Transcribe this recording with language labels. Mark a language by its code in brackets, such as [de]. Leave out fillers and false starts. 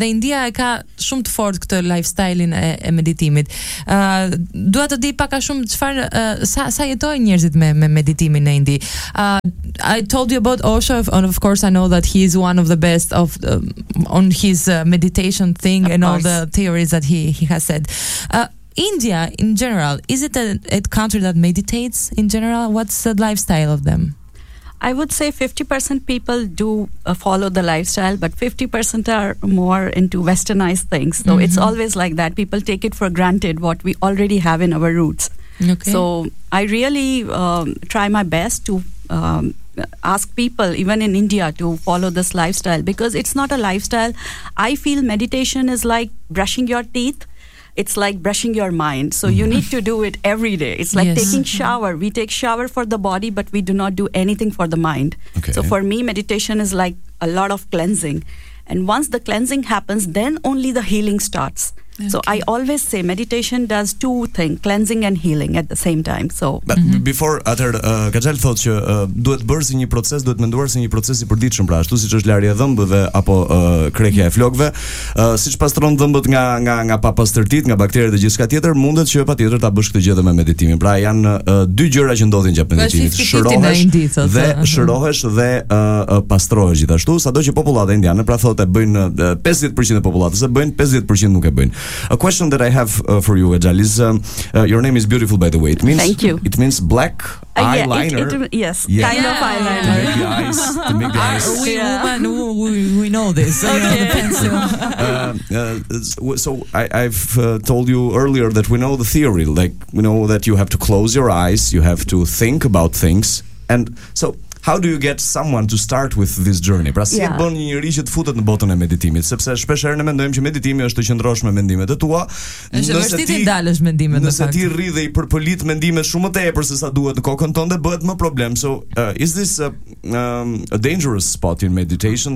[sq] Dhe India e ka shumë të fortë këtë lifestyle-in e meditimit. Dua të di pak a shumë çfarë sa jetojnë njerëzit me meditimin në Indi. [en] I told you about Osho, and of course I know that he is one of the best of on his meditation thing and all the theories that he has said. India in general, is it a country that meditates in general? What's the lifestyle of them? I would say 50% people do follow the lifestyle, but 50% are more into westernized things. So it's always like that. People take it for granted what we already have in our roots. Okay. So I really try my best to ask people even in India to follow this lifestyle, because it's not a lifestyle. I feel meditation is like brushing your teeth. It's like brushing your mind. So you need to do it every day. It's like taking shower. We take shower for the body, but we do not do anything for the mind. Okay. So for me, meditation is like a lot of cleansing. And once the cleansing happens, then only the healing starts. Okay. So I always say meditation does two things, cleansing and healing at the same time. So but before other [sq] Kajal thought që duhet bërë si një proces, duhet menduar si një proces i përditshëm, pra ashtu siç është larja e dhëmbëve apo krekja e flokëve, siç pastron dhëmbët nga papastërtitë, nga bakteret e gjithçka tjetër, mundet që patjetër ta bësh këtë gjë me meditimin. Pra janë dy gjëra që ndodhin gjatë meditimit, shërohesh dhe pastrohesh gjithashtu, sado që popullata indiane pra thotë e bëjnë 50% e popullatës e bëjnë, 50% nuk e bëjnë. [en] A question that I have for you, Ajal, is your name is beautiful, by the way. It means, thank you. It means black eyeliner. Kind of eyeliner. To make the eyes. To make the eyes. We know this. Okay. So I've told you earlier that we know the theory. Like, we know that you have to close your eyes, you have to think about things. And so, how do you get someone to start with this journey? [sq] Pra si bën një njerëz që të futet në botën e meditimit, sepse shpesh herë ne mendojmë që meditimi është të qëndrosh me mendimet e tua. Nëse ti dalësh mendimet, nëse ti rri dhe i përpolit mendimet shumë më tepër se sa duhet në kokën tënde, bëhet më problem. [en] So, is this a dangerous spot in meditation?